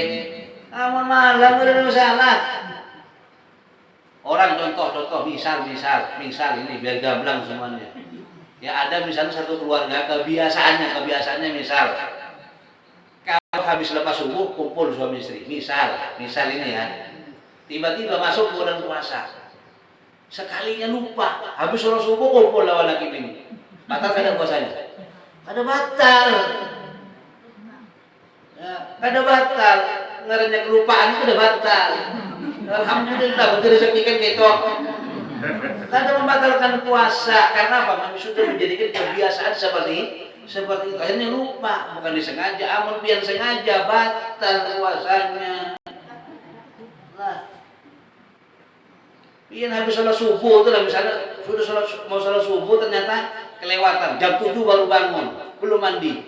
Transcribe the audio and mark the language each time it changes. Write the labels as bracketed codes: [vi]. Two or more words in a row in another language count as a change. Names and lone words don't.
[id] Namun malam ada masalah. Orang contoh misal ini biar gamblang semuanya. Ya ada misalnya satu keluarga kebiasaannya misal kalau habis lepas subuh kumpul suami istri. Misal ini ya. Tiba-tiba masuk bulan puasa. [bjn] Sekalinya lupa habis sholat subuh kumpul lawan laki bini. Batal kada puasanya? Kada batal. Ya, kada batal. Ngaranya kelupaan itu udah batal. [id] Alhamdulillah betul rezeki kan gitu. Kada membatalkan puasa karena apa? Kami sudah menjadikan kebiasaan seperti itu. Akhirnya lupa, bukan disengaja, amun pian sengaja batal puasanya. Nah, pian habis sholat subuh itu lah misalnya sudah mau sholat subuh ternyata kelewatan jam 7 baru bangun, belum mandi.